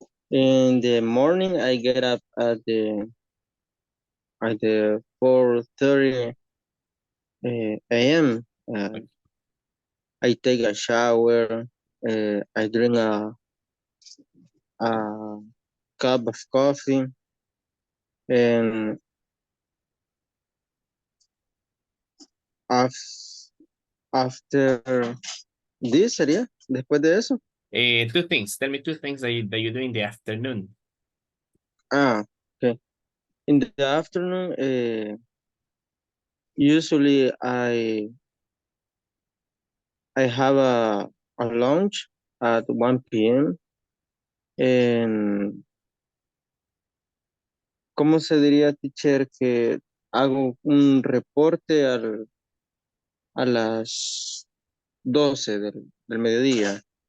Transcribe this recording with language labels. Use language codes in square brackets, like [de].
[en] In the morning, I get up at the 4:30 a.m. I take a shower. I drink a cup of coffee, and after this [es] sería, después de eso. [en] 2 things. Tell me 2 things that you do in the afternoon. Okay. In the afternoon, usually I have a lunch at 1 p.m. [es] and ¿cómo se diría, teacher, que hago un reporte a las 12 del mediodía?